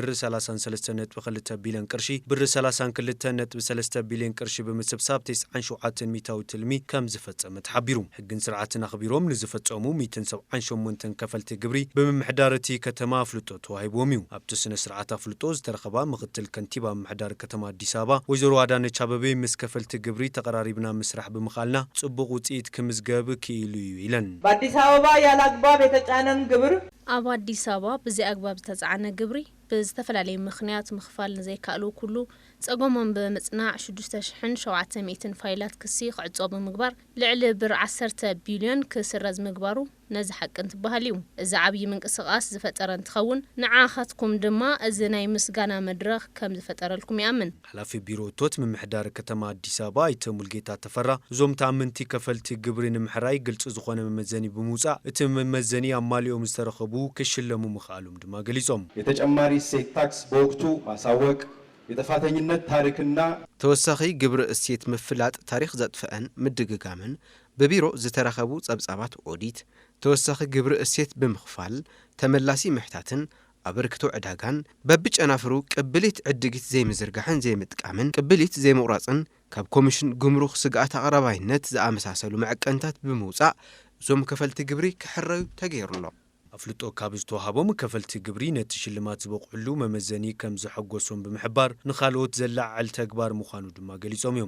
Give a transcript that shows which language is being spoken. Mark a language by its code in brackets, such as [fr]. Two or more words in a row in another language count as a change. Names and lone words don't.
[ti] 33.2 ቢልዮን ቅርሺ ብር 32.3 ቢልዮን ቅርሺ ብምስብሳብ 97 ሚታዊ ትልሚ ከም ዝፈጸመ ተሓቢሩ። ሕግን ስርዓትን ኣኽቢሮም ንዝፈጸሙ 178 ከፈልቲ ግብሪ ብምምሕዳር እቲ ከተማ ኣፍልጦ ተዋሂቦም እዩ። ኣብቲ ስነ ስርዓት ኣፍልጦ ዝተረኸባ ምክትል ከንቲባ ምምሕዳር ከተማ አዲስ ኣበባ ወይዘሮ አዳነች አበቤ ምስ ከፈልቲ ግብሪ ተቀራሪብና ምስራሕ ብምኻልና ጽቡቕ ውጽኢት ክምዝገብ [am] በአዲስ አበባ ያለ አግባብ የተጫነን ግብር [ti] ኣብ አዲስ ኣበባ ብዘይ ኣግባብ ዝተጻዕነ ግብሪ ብዝተፈላለየ ምኽንያት ምኽፋል ንዘይከኣሉ ኩሉ ጸገሞም ብምጽናዕ 6700 ፋይላት ክሲ ክዕጾ ብምግባር ልዕሊ ብር 10 ቢልዮን ክስረዝ ምግባሩ ነዚ ሓቅን ትበሃል እዩ። እዚ ዓብዪ ምንቅስቓስ ዝፈጠረ እንትኸውን ንዓኻትኩም ድማ እዚ ናይ ምስጋና መድረኽ ከም ዝፈጠረልኩም ይኣምን። ሓላፊ ቢሮ እቶት ምምሕዳር ከተማ አዲስ ኣበባ ኣይተ ሙልጌታ ተፈራ እዞም ተኣመንቲ ከፈልቲ ግብሪ ንምሕራይ ግልጽ ዝኾነ መመዘኒ ብምውጻእ እቲ መመዘኒ ኣማሊኦም ዝተረኸቡ ክሽለሙ ምኽኣሎም ድማ ገሊጾም [am] የተጨማሪ እሴት ታክስ በወቅቱ ማሳወቅ የጥፋተኝነት ታሪክና [ti] ተወሳኺ ግብሪ እሴት ምፍላጥ ታሪክ ዘጥፍአን ምድግጋምን በቢሮ ዝተረኸቡ ጸብጻባት ኦዲት ተወሳኺ ግብሪ እሴት ብምኽፋል ተመላሲ ምሕታትን ኣበርክቶ ዕዳጋን በብጨናፍሩ ቅብሊት ዕድጊት ዘይምዝርጋሕን ዘይምጥቃምን ቅብሊት ዘይምቑራጽን ካብ ኮሚሽን ጉምሩክ ስግኣት ኣቕራባይነት ዝኣመሳሰሉ መዐቀንታት ብምውፃእ እዞም ከፈልቲ ግብሪ ክሕረዩ ተገይሩሎ ኣፍልጦ ካብ ዝተዋሃቦም ከፈልቲ ግብሪ ነቲ ሽልማት ዝበቕዕሉ መመዘኒ ከም ዝሐጎሶም ብምሕባር ንኻልኦት ዘላዓል ተግባር ምዃኑ ድማ ገሊጾም እዮም።